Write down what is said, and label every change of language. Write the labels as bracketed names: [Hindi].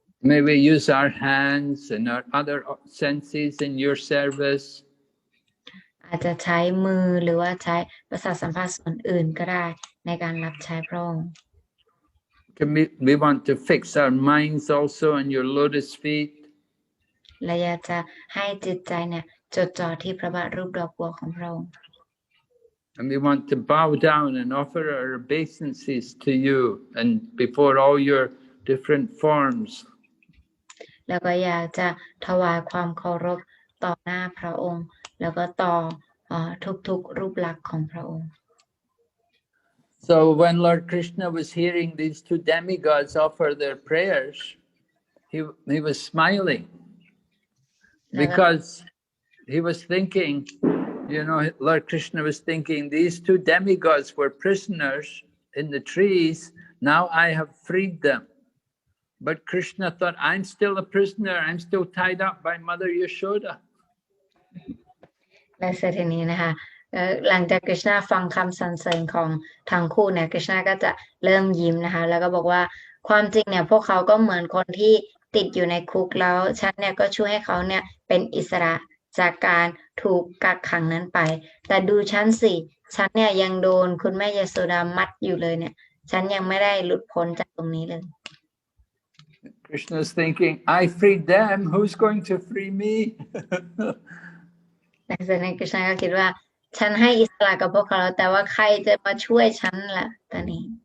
[English] May we use our hands and our other senses in your service. [Thai] อาจจะใช้มือหรือว่าใช้ประสาทสัมผัสส่วนอื่นก็ได้ในการรับใช้พระองค์ [English] We want to fix our minds also on your lotus feet. [Thai] และอยากจะให้จิตใจเนี่ยจดจ่อที่พระบาทรูปดอกบัวของพระองค์ [English] And we want to bow down and offer our obeisances to you and before all your different forms. [Thai] แล้วก็อยากจะถวายความเคารพต่อหน้าพระองค์แล้วก็ต่อทุกๆรูปลักษณ์ของพระองค์ [English] So when Lord Krishna was hearing these two demigods offer their prayers, he was smiling because he was thinking, you know, Lord Krishna was thinking these two demigods were prisoners in the trees. Now I have freed them. But Krishna thought, I'm still a prisoner. I'm still tied up by Mother Yashoda. [Thai] และเสร็จทีนี้นะคะหลังจากกฤษณาฟังคำสรรเสริญของทั้งคู่เนี่ยกฤษณาก็จะเริ่มยิ้มนะคะแล้วก็บอกว่าความจริงเนี่ยพวกเขาก็เหมือนคนที่ติดอยู่ในคุกแล้วฉันเนี่ยก็ช่วยให้เขาเนี่ยเป็นอิสระจากการถูกกักขังนั้นไปแต่ดูฉันสิฉันเนี่ยยังโดนคุณแม่ยโสดามัดอยู่เลยเนี่ยฉันยังไม่ได้หลุดพ้นจากตรงนี้เลย [English] Krishna's thinking, I freed them. Who's going to free me? [Thai] ในส่วนนี้กฤษณาก็คิดว่าฉันให้อิสระกับพวกเขาแล้วแต่ว่าใครจะมาช่วยฉันล่ะตอนนี้